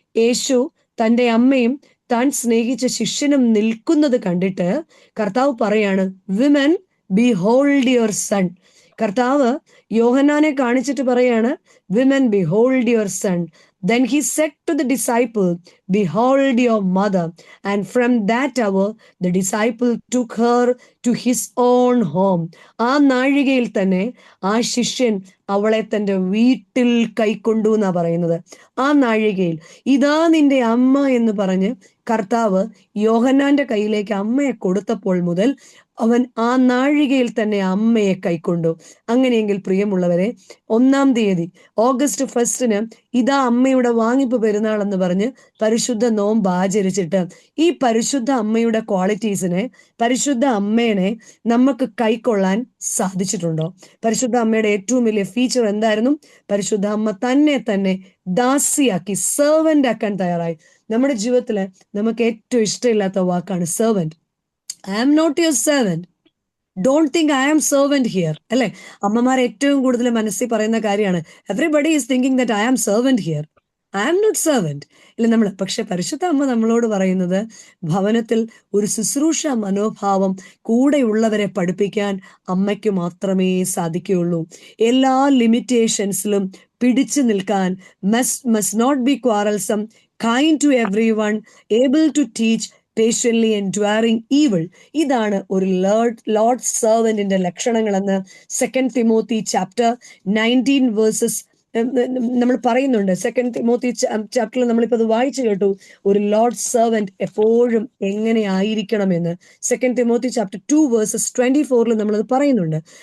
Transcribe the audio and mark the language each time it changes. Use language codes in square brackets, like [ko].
[ml] യേശു തൻ്റെ അമ്മയും താൻ സ്നേഹിച്ച ശിഷ്യനും നിൽക്കുന്നത് കണ്ടിട്ട് കർത്താവ് പറയാണ്, [en] Women behold your son. [ml] കർത്താവ് യോഹന്നാനെ കാണിച്ചിട്ട് പറയാണ്, [en] Women behold your son. Then he said to the disciple, behold your mother. And from that hour, the disciple took her to his own home. [ml] ആ നാഴികയിൽ തന്നെ ആ ശിഷ്യൻ അവളെ തൻ്റെ വീട്ടിൽ കൈക്കൊണ്ടു എന്നാ പറയുന്നത്. ആ നാഴികയിൽ ഇതാ നിന്റെ അമ്മ എന്ന് പറഞ്ഞ് കർത്താവ് യോഹന്നാന്റെ കയ്യിലേക്ക് അമ്മയെ കൊടുത്തപ്പോൾ മുതൽ അവൻ ആ നാഴികയിൽ തന്നെ അമ്മയെ കൈക്കൊണ്ടു. അങ്ങനെയെങ്കിൽ പ്രിയമുള്ളവരെ, 1-ാം തീയതി ഓഗസ്റ്റ് 1 ഇതാ അമ്മയുടെ വാങ്ങിപ്പ് പെരുന്നാൾ എന്ന് പറഞ്ഞ് പരിശുദ്ധ നോമ്പ് ആചരിച്ചിട്ട് ഈ പരിശുദ്ധ അമ്മയുടെ ക്വാളിറ്റീസിനെ, പരിശുദ്ധ അമ്മേനെ നമുക്ക് കൈക്കൊള്ളാൻ സാധിച്ചിട്ടുണ്ടോ? പരിശുദ്ധ അമ്മയുടെ ഏറ്റവും വലിയ ഫീച്ചർ എന്തായിരുന്നു? പരിശുദ്ധ അമ്മ തന്നെ ദാസിയാക്കി, സെർവന്റ് ആക്കാൻ തയ്യാറായി. നമ്മുടെ ജീവിതത്തിൽ നമുക്ക് ഏറ്റവും ഇഷ്ടമില്ലാത്ത വാക്കാണ് servant. [en] I am not your servant. Don't think I am servant here. [ml] അല്ലെ? അമ്മമാർ ഏറ്റവും കൂടുതൽ മനസ്സിൽ പറയുന്ന കാര്യമാണ്, [en] everybody is thinking that I am servant here. I am not servant. [ml] ഇല്ല, പക്ഷെ പരിശുദ്ധ അമ്മ നമ്മളോട് പറയുന്നത്, ഭവനത്തിൽ ഒരു ശുശ്രൂഷ മനോഭാവം കൂടെയുള്ളവരെ പഠിപ്പിക്കാൻ അമ്മയ്ക്ക് മാത്രമേ സാധിക്കുകയുള്ളൂ. എല്ലാ ലിമിറ്റേഷൻസിലും പിടിച്ചു നിൽക്കാൻ, [en] must not be quarrelsome, kind to everyone, able to teach, patiently enduring evil. [ml] ഇതാണ് ഒരു ലോർഡ് സെർവന്റിന്റെ ലക്ഷണങ്ങളെന്ന് 2 തിമോത്തി ചാപ്റ്റർ 19 വേഴ്സസ് നമ്മൾ പറയുന്നുണ്ട്. 2 തിമോത്തി ചാപ്റ്ററിൽ നമ്മളിപ്പോൾ അത് വായിച്ചു കേട്ടു, ഒരു ലോർഡ് സെർവന്റ് എപ്പോഴും എങ്ങനെ ആയിരിക്കണമെന്ന്. 2 തിമോത്തി ചാപ്റ്റർ 2 വേഴ്സസ് 24 നമ്മളത് പറയുന്നുണ്ട്.